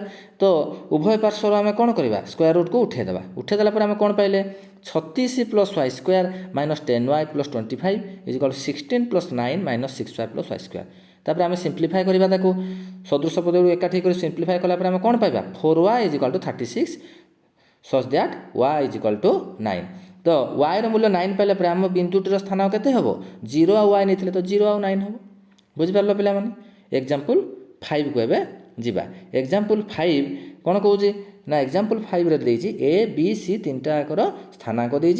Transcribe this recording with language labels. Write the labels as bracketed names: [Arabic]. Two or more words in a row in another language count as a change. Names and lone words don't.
[Odia] ତ ଉଭୟ ପାର୍ଶ୍ୱରୁ ଆମେ କ'ଣ କରିବା [English] square root [Odia] ଉଠାଇଦେବା। ଉଠାଇଦେଲା ପରେ ଆମେ କ'ଣ ପାଇଲେ 36 + y² - 10y + 25 = 16 + 9 - 6y + y²। ତାପରେ ଆମେ ସିମ୍ପ୍ଲିଫାଏ କରିବା ତାକୁ ସଦୃଶ ପଦକୁ ଏକାଠି କରି ସିମ୍ପ୍ଲିଫାଏ କଲା ପରେ ଆମେ କ'ଣ ପାଇବା 4y = 36 [English] such that [Odia] y = 9। ତ yର ମୂଲ୍ୟ 9 ପାଇଲା ପରେ ଆମ ବିନ୍ଦୁଟିର ସ୍ଥାନ କେତେ ହେବ 0 ଆଉ y ନେଇଥିଲେ ତ 0 ଆଉ 9 ହେବ। ବୁଝିପାରିଲ ପିଲାମାନେ। ଏକ୍ଜାମ୍ପଲ୍ 5କୁ ଏବେ ଯିବା। ଏକ୍ଜାମ୍ପଲ୍ 5 କ'ଣ କହୁଛି ନା ଏକ୍ଜାମ୍ପଲ୍ 5ରେ ଦେଇଛି A B C ତିନିଟା ଆଙ୍କର ସ୍ଥାନାଙ୍କ ଦେଇଛି।